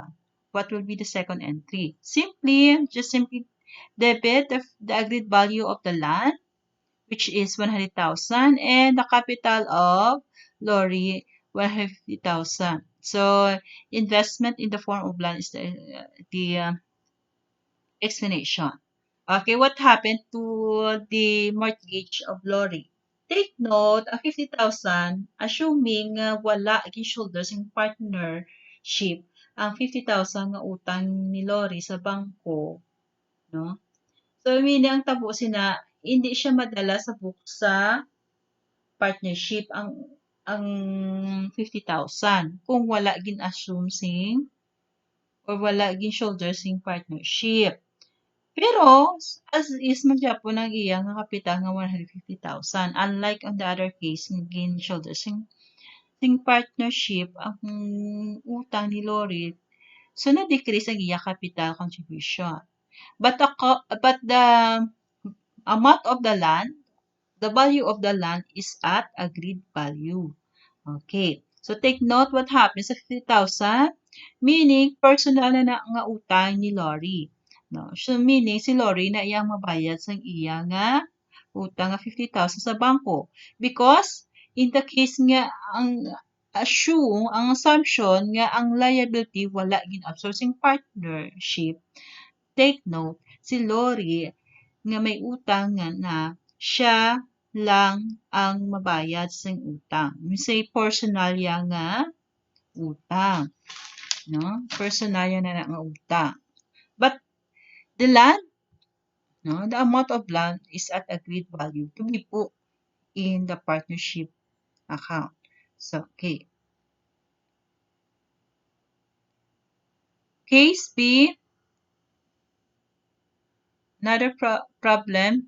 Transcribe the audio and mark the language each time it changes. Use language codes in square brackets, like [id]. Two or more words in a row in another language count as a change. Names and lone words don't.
[en] What will be the second entry? Simply debit the agreed value of the land, which is 100,000, and the capital of Lori, 150,000. So investment in the form of land is the explanation. Okay, what happened to the mortgage of Lori? Take note, [hil] ang 50,000, assuming wala gi-shoulders yung partnership, ang 50,000 nga utang ni Lori sa bangko, no? [en] So, meaning [hil] ang tabo sina, hindi siya madala sa book sa partnership ang 50,000 kung wala gin-assume or wala gin-shoulder sing partnership. Pero, [en] as is [hil] magyapon ang iya nga kapital nga 150,000. [en] Unlike on the other case, [hil] nga gin-shoulder sing partnership, ang utang ni Lori, so na-decrease ang iya [en] capital contribution. But the amount of the land, the value of the land is at agreed value. Okay. So take note what happens sa 50,000, meaning personal [hil] na nga utang ni Lori. [en] No? [hil] So meaning si Lori na iyang mabayad sa iya nga utang nga 50,000 sa bangko. [en] Because in the case [hil] nga ang assumption nga ang liability wala gin-absorb sing partnership, [en] take note, [hil] si Lori nga may utang nga na siya lang ang mabayad sa utang. Say personal ya nga utang, no? Personalya na nga utang. [en] But the land, no, the amount of land is at agreed value to be put in the partnership account. So, okay. Case B, another problem.